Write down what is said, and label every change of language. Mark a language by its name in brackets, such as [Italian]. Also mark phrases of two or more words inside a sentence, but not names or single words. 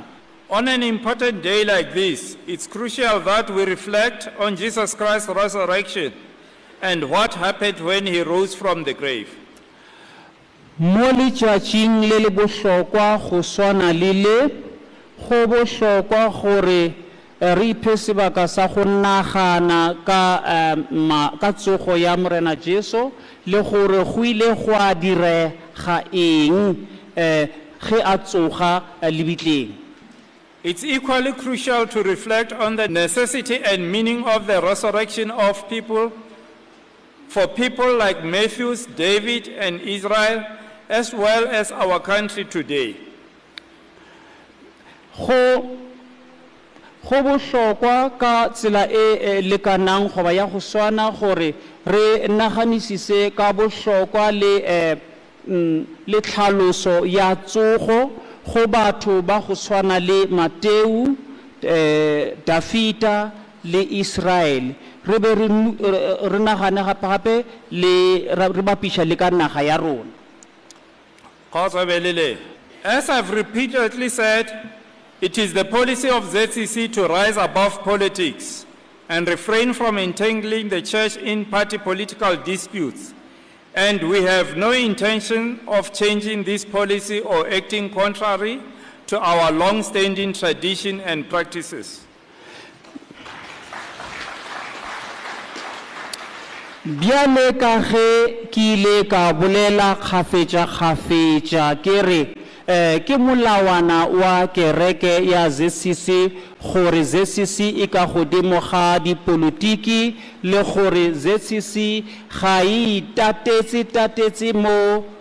[English] On an important day like this, it's crucial that we reflect on Jesus Christ's resurrection and what happened when he rose from the grave. [Northern Sotho] Mo letšatšing le le bohlokwa go swana le le go bohlokwa gore re iphe sebaka sa go nagana ka tsogo ya morena Jesu le gore go ile go a direga eng ge a tsoga lebitleng. [English] It's equally crucial to reflect on the necessity and meaning of the resurrection of people, for people like Matthew, David, and Israel, as well as our country today. [Northern Sotho] Go bohlokwa ka tsela e lekanang go ba ya go swana gore re naganisise ka bohlokwa le tlhaloso ya tsogo go batho ba go swana le Mateu, Dafita le Israel re be re nagane gape re bapisha le ka naga ya rona. [English] As I've repeatedly said, it is the policy of ZCC to rise above politics and refrain from entangling the church in party political disputes. And we have no intention of changing this policy or acting contrary to our long-standing tradition and practices. [Northern Sotho] Biale ka ge ki ile ka bolela kgafetša ke re ke molawana wa kereke ya ZCC gore ZCC e ka godimo ga dipolotiki le gore ZCC ga e tatetse mo